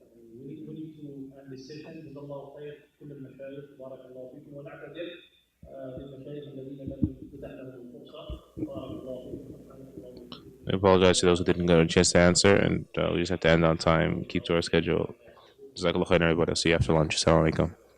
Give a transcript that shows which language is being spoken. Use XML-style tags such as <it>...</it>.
<en>We need to end this session.</en> <ar>جزا الله خير كل المشايخ بارك الله فيكم ونعتذر للمشايخ الذين لم تتح لهم الفرصة بارك الله فيكم.</ar> <en>We apologize to those who didn't get a chance to answer, and we just have to end on time, keep to our schedule. Jazakallah khairan, everybody. I'll see you after lunch. Assalamu alaikum.</en>